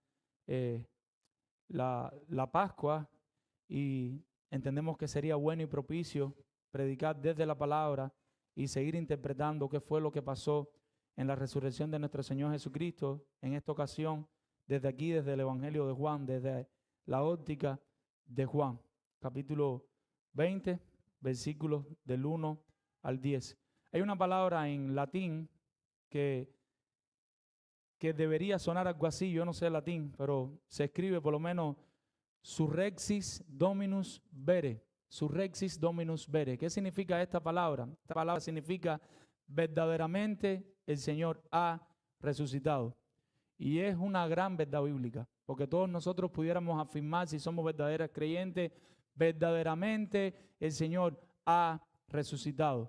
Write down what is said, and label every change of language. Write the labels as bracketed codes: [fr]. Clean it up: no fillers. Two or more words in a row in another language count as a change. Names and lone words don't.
[es] la Pascua y entendemos que sería bueno y propicio predicar desde la palabra y seguir interpretando qué fue lo que pasó en la resurrección de nuestro Señor Jesucristo en esta ocasión, desde aquí, desde el Evangelio de Juan, desde la óptica de Juan, capítulo 20, versículos del 1 al 10. Hay una palabra en latín que debería sonar algo así, yo no sé latín, pero se escribe por lo menos [la] surrexis dominus vere, surrexis dominus vere. [es] ¿Qué significa esta palabra? Esta palabra significa verdaderamente el Señor ha resucitado. Y es una gran verdad bíblica, porque todos nosotros pudiéramos afirmar, si somos verdaderos creyentes, verdaderamente el Señor ha resucitado.